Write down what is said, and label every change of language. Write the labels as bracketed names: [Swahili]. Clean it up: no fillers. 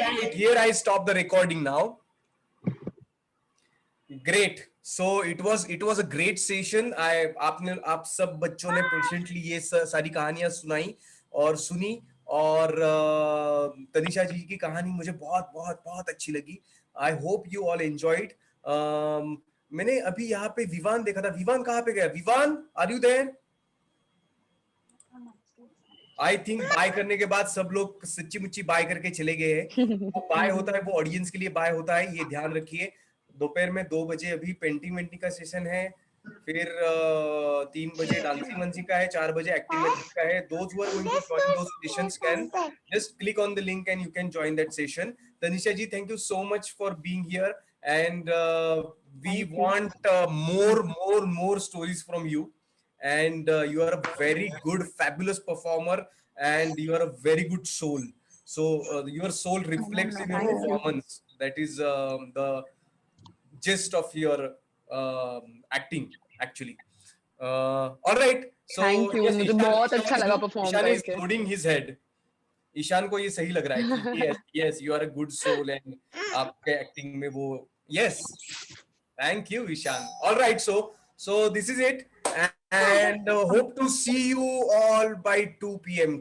[English] right, here I stop the recording now. Great. So it was a great session. [Hindi] आप सब बच्चों ने patiently ये सारी कहानियां सुनाई और सुनी. और तनिषा जी की कहानी मुझे बहुत बहुत बहुत अच्छी लगी. [English] I hope you all enjoyed. [Hindi] मैंने अभी यहाँ पे विवान देखा था. विवान कहाँ पे गया? [English] Vivaan, are you there? [Hindi] I think by करने के बाद सब लोग सच्ची मुच्ची बाय करके चले गए हैं. वो बाय होता है, वो ऑडियंस के लिए बाय होता है, ये ध्यान रखिए. दोपहर में 2 बजे अभी पेंटिंग वेंटिंग का सेशन है. फिर 3 बजे डांसिंग वांसिंग का है. 4 बजे एक्टिविटी का है. [English] Those who are going to join those sessions can just click on the link and you can join that session. Tanisha ji, thank you so much for being here, and we want more stories from you. And you are a very good, fabulous performer, and you are a very good soul. So your soul reflects in your performance. That is the gist of your acting, actually. All right. So Thank you. yes, [Hindi] मुझे बहुत अच्छा लगा perform [English] Ishan is [Hindi] करके. [English] nodding his head. [Hindi] Ishan को ये सही लग रहा है कि [English] yes you are a good soul [Hindi] and आपके एक्टिंग में वो yes. [English] Thank you Ishan. All right, so this is it, and hope to see you all by 2 p.m.